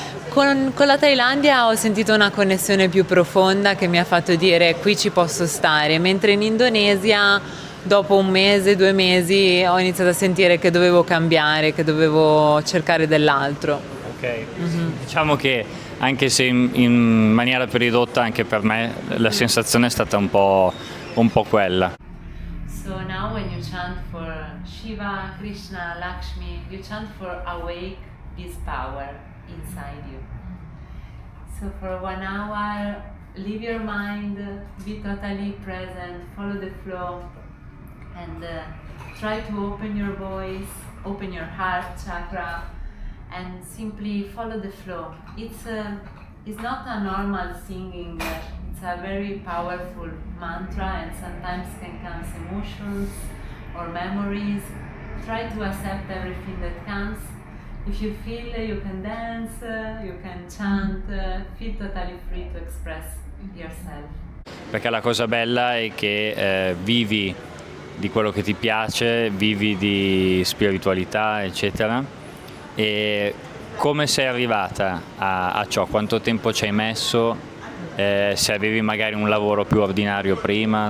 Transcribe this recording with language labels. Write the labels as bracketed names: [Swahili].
[Italian] Con la Thailandia ho sentito una connessione più profonda che mi ha fatto dire qui ci posso stare, mentre in Indonesia dopo 1 mese, 2 mesi ho iniziato a sentire che dovevo cambiare, che dovevo cercare dell'altro. Ok, diciamo che anche se in maniera più ridotta anche per me la sensazione è stata un po' quella. [English] So now when you chant for Shiva, Krishna, Lakshmi, you chant for awake this power inside you. So for 1 hour, leave your mind, be totally present, follow the flow and try to open your voice open your heart chakra and simply follow the flow. It's not a normal singing, it's a very powerful mantra, and sometimes can come emotions or memories. Try to accept everything that comes. If you feel, you can dance, you can chant, feel totally free to express yourself. [Italian] Perché la cosa bella è che vivi di quello che ti piace, vivi di spiritualità, eccetera. E come sei arrivata a ciò? Quanto tempo ci hai messo? Se avevi magari un lavoro più ordinario prima?